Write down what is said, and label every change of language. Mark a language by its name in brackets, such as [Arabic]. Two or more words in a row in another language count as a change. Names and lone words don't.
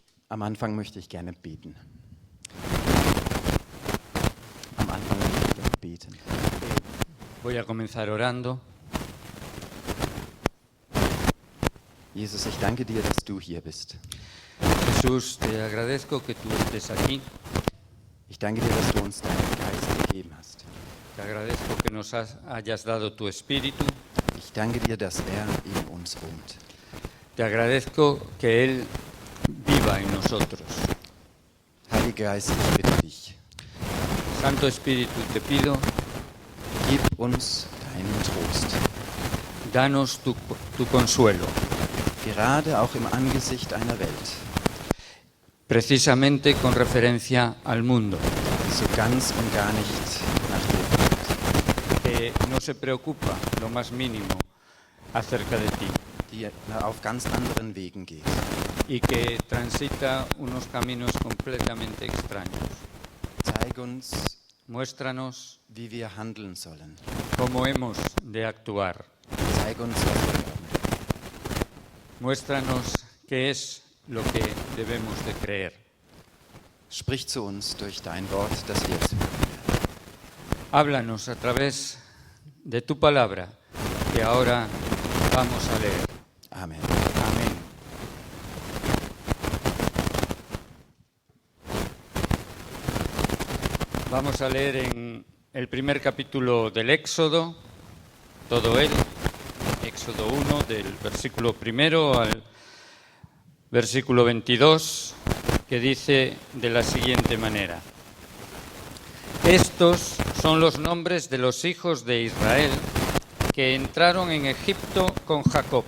[German] Am Anfang möchte ich gerne beten. Am Anfang möchte ich gerne beten. [Spanish] Voy a comenzar orando. [German] Jesus, ich danke dir, dass du hier bist. [Spanish] Jesús, te agradezco que tú estés aquí. [German] Ich danke dir, dass du uns deinen Geist gegeben hast. [Spanish] Te agradezco que nos hayas dado tu Espíritu. [German] Ich danke dir, dass er in uns wohnt. [Spanish] Te agradezco que Él viva en nosotros. [German] Heiliger Geist, ich bitte dich, [Spanish] Santo Espíritu, te pido, [German] gib uns deinen Trost. [Spanish] danos tu consuelo, [German] Gerade auch im Angesicht einer Welt, [Spanish] precisamente con referencia al mundo, [German] die so ganz und gar nicht nach dir fragt, [Spanish] que no se preocupa lo más mínimo acerca de ti [German] die auf ganz anderen Wegen geht. [Spanish] y que transita unos caminos completamente extraños. [German] Zeig uns, [Spanish] Muéstranos [German] wie wir handeln sollen. [Spanish] cómo hemos de actuar. [German] Zeig uns, was wir glauben. [Spanish] Muéstranos qué es lo que debemos de creer. [German] Sprich zu uns durch dein Wort, dass wir es hören. [Spanish] Háblanos a través de tu palabra, que ahora vamos a leer. [German] Amen. [Spanish] Amén. Vamos a leer en el primer capítulo del Éxodo, todo él, Éxodo 1, del versículo 1 al versículo 22, que dice de la siguiente manera: Estos son los nombres de los hijos de Israel que entraron en Egipto con Jacob.